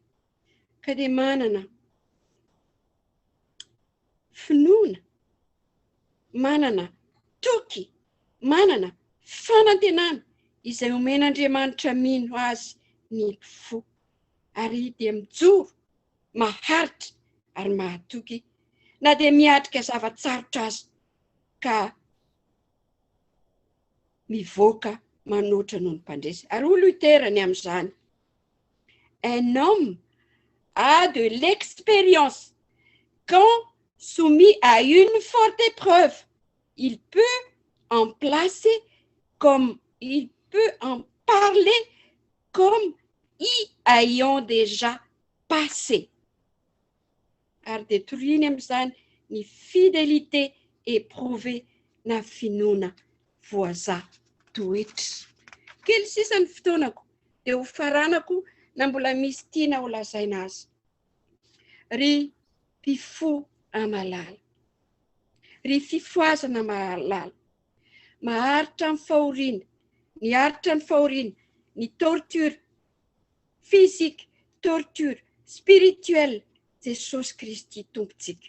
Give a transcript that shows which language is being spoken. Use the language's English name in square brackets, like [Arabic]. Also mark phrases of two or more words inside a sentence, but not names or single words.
[Malagasy] Ka dia manana finoana, manana toky, manana fanantenana izay omen'Andriamanitra mino azy ny mpifo, ary dia mijoro maharitra ary mahatoky na dia miatrika zavatsarotra azy ka mivoaka manoatra noho ny mpandresy. Ary ho Luterany amin'izany, [French] un homme a de l'expérience quand soumis à une forte épreuve, il peut en placer comme il peut en parler comme y ayant déjà passé. [Malagasy] Ary detoriny amin'izany ny [French] fidélité éprouvée [Malagasy] na finoana voaza toetra. Kely sisa ny fotoanako dia ho faranako na mbola misy tiana ho lazaina azy. Ry mpifo amalala, ry fifohazana mahalala, maharitra ny fahoriana, ny haritra ny fahoriana, ny [French] torture physique, torture spirituelle, [Malagasy] Jesosy Kristy tompontsika.